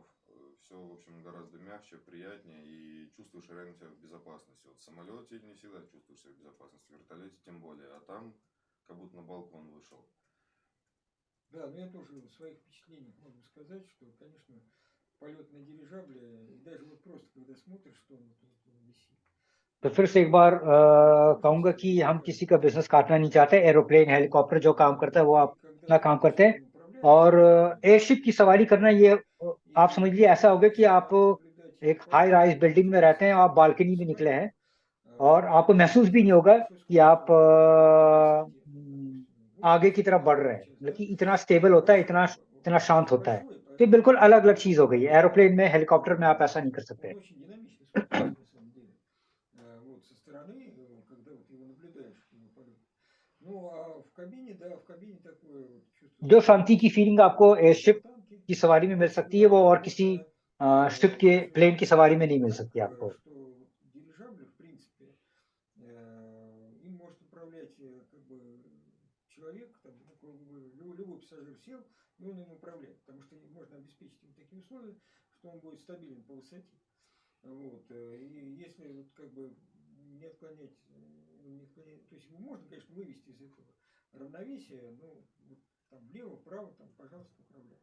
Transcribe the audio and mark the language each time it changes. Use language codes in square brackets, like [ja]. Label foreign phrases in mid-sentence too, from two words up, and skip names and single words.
[ru] Все, в общем, гораздо мягче, приятнее и чувствуешь реально себя в безопасности. Вот в самолете не всегда чувствуешь себя в безопасности, в вертолете тем более. А там как будто на балкон вышел. Да, но я тоже в своих впечатлениях могу сказать, что, конечно, полет на дирижабле, и даже вот просто когда смотришь, что он вот висит, [hi] तो फिर से एक बार कहूंगा [ru] возможности [hi] कि हम किसी [ru] безопасности. [hi] का बिजनेस काटना नहीं चाहते। [en] aeroplane, helicopter [hi] जो काम करता है वो आप [ru] И когда [hi] अपना [ru] ты [hi] काम [ru] видишь, [hi] करते [ru] как [hi] हैं। [ru] он управляется, [hi] और एयरशिप की सवारी करना ये आप समझ [ru] и [hi] लीजिए ऐसा हो गया कि आप [ru] возможность наблюдать [hi] एक हाई [ru] полет [en] rise building [hi] में रहते हैं, आप बालकनी में [ru] с [hi] निकले [ru] вами, [hi] हैं और आपको महसूस भी नहीं होगा [ru] большой [hi] कि आप [ru] скоростью на высоте, допустим, [hi] आगे [ru] 80 [hi] की तरफ बढ़ [ru] километров [hi] रहे [ru] в [hi] हैं। [ru] час, [hi] मतलब [ru] да, [hi] कि इतना स्टेबल होता है, इतना इतना शांत [ru] очень [hi] होता है। [ru] большой, [hi] तो ये बिल्कुल [ru] поэтому [hi] अलग अलग चीज हो गई है। एरोप्लेन में, हेलीकॉप्टर में आप ऐसा नहीं कर सकते। [ru] он очень динамично смотрится на самом деле. Вот со стороны, когда вот его наблюдаешь, его полет. Ну, а в кабине, да, в кабине такое вот чувство [hi] जो शांति की [ru] спокойствия, [hi] फीलिंग [ru] как [hi] आपको [ru] на [hi] एयरशिप [ru] танке. [hi] की सवारी में मिल [ru] Иначе [hi] सकती है, वो [ru] говоря, [hi] और किसी [ru] можно [hi] शिप के प्लेन की [ru] рассмотреть [hi] सवारी में नहीं मिल [ru] так, [hi] सकती आपको। [ru] что вот дирижабль, в принципе, им может управлять как бы человек, там, любой пассажир сел, и он им управляет, потому что можно обеспечить ему такие условия, что он будет стабилен по высоте. Вот. И если вот как бы то есть его можно, конечно, вывести из этого равновесия, но вот там влево, вправо, там, пожалуйста, управляй.